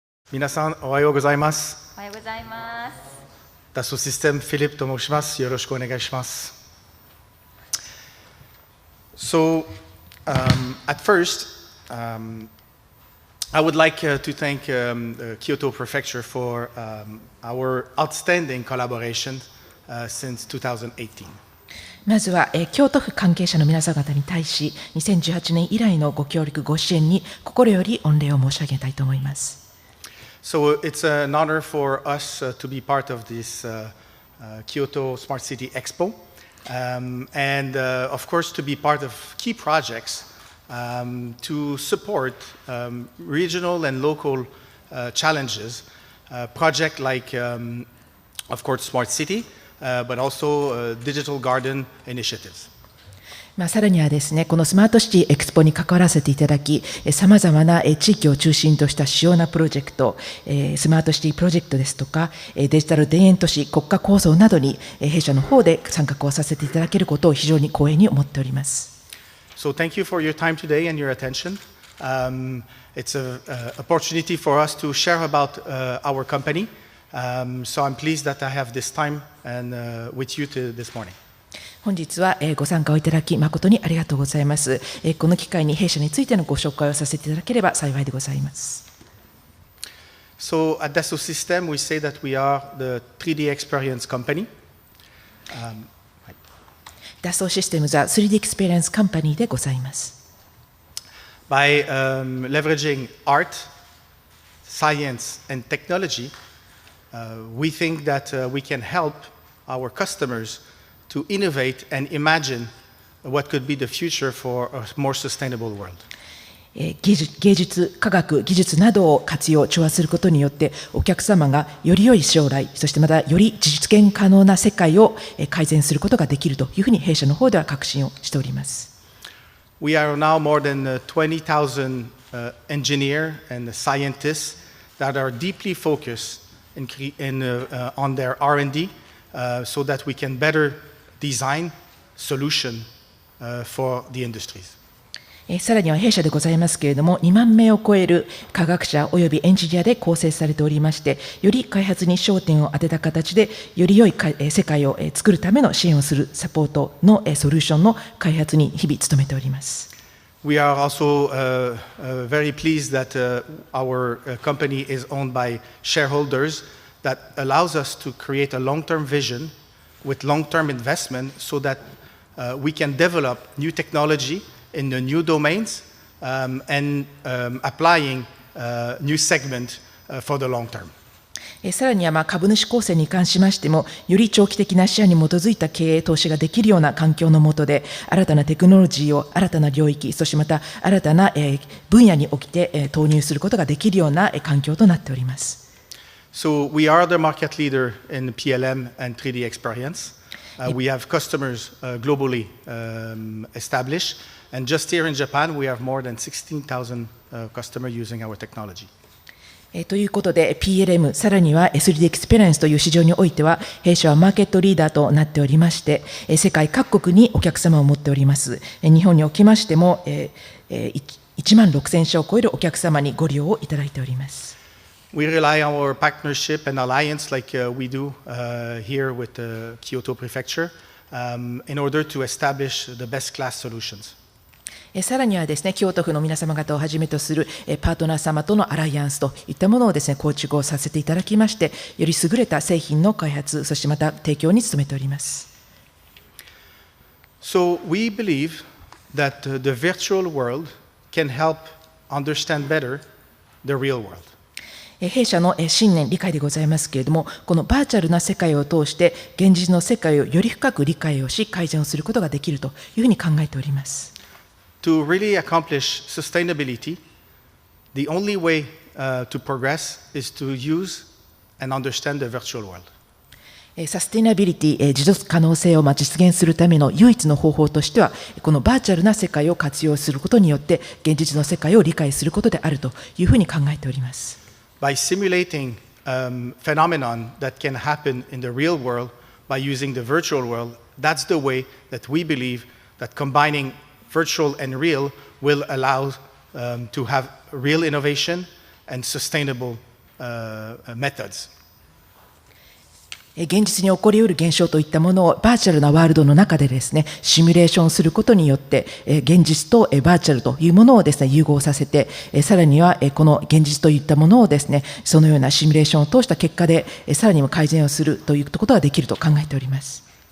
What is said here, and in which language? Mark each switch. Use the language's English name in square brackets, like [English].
[Japanese] 皆さんおはようございます。おはようございます。ダッソーシステムフィリップと申します。よろしくお願いします。 [English] So, at first, I would like to thank the Kyoto Prefecture for our outstanding collaboration since 2018. [Japanese] まずは、京都府関係者の皆様方に対し、2018年以来のご協力、ご支援に心より御礼を申し上げたいと思います。 [English] So it's an honor for us to be part of this Kyoto Smart City EXPO, and of course to be part of key projects to support regional and local challenges, projects like, of course, Smart City, but also digital garden initiatives. [Japanese] さらにはですね、このスマートシティエクスポに関わらせていただき、さまざまな地域を中心とした主要なプロジェクト、スマートシティプロジェクトですとか、デジタル田園都市国家構想などに弊社の方で参画をさせていただけることを非常に光栄に思っております。 [English] So thank you for your time today and your attention. It's an opportunity for us to share about our company. So I'm pleased that I have this time and with you this morning. [Japanese] 本日はご参加をいただき誠にありがとうございます。この機会に弊社についてのご紹介をさせていただければ幸いでございます。 [English] So at Dassault System, we say that we are the 3D experience company. [Japanese] ダッソーシステムズは 3D エクスペリエンスカンパニーでございます。 [English] By leveraging art, science, and technology, we think that we can help our customers to innovate and imagine what could be the future for a more sustainable world. [Japanese] 芸術、科学、技術などを活用、調和することによって、お客様がより良い将来、そしてまたより実現可能な世界を改善することができるというふうに弊社の方では確信をしております。 [English] We are now more than 20,000 engineers and scientists that are deeply focused on their R&D so that we can better design solution for the industries. [Japanese] さらには弊社でございますけれども、2万名を超える科学者およびエンジニアで構成されておりまして、より開発に焦点を当てた形で、より良い世界を作るための支援をするサポートのソリューションの開発に日々努めております。 [English] We are also very pleased that our company is owned by shareholders that allows us to create a long-term vision with long-term investment so that we can develop new technology in the new domains and applying new segment for the long term. [Japanese] さらには株主構成に関しましても、より長期的な視野に基づいた経営投資ができるような環境の下で、新たなテクノロジーを新たな領域、そしてまた新たな分野におきて投入することができるような環境となっております。 [English] So we are the market leader in PLM and 3D experience. We have customers globally established, and just here in Japan, we have more than 16,000 customers using our technology. [Japanese] ということで PLM さらには 3D エクスペリエンスという市場においては弊社はマーケットリーダーとなっておりまして世界各国にお客様を持っております。日本におきましても1万6000社を超えるお客様にご利用をいただいております。 [English] We rely on our partnership and alliance like we do here with the Kyoto Prefecture in order to establish the best class solutions. [Japanese] さらにはですね、京都府の皆様方をはじめとするパートナー様とのアライアンスといったものをですね、構築をさせていただきまして、より優れた製品の開発、そしてまた提供に努めております。 [English] So we believe that the virtual world can help understand better the real world. [Japanese] 弊社の信念、理解でございますけれども、このバーチャルな世界を通して、現実の世界をより深く理解をし、改善をすることができるというふうに考えております。 [English] To really accomplish sustainability, the only way to progress is to use and understand the virtual world. [Japanese] サステナビリティ、持続可能性を実現するための唯一の方法としては、このバーチャルな世界を活用することによって、現実の世界を理解することであるというふうに考えております。 [English] By simulating phenomenon that can happen in the real world by using the virtual world, that's the way that we believe that combining virtual and real will allow to have real innovation and sustainable methods. [Japanese] 現実に起こりうる現象といったものをバーチャルなワールドの中でですね、シミュレーションすることによって、現実とバーチャルというものをですね、融合させて、さらにはこの現実といったものをですね、そのようなシミュレーションを通した結果で、さらにも改善をするということができると考えております。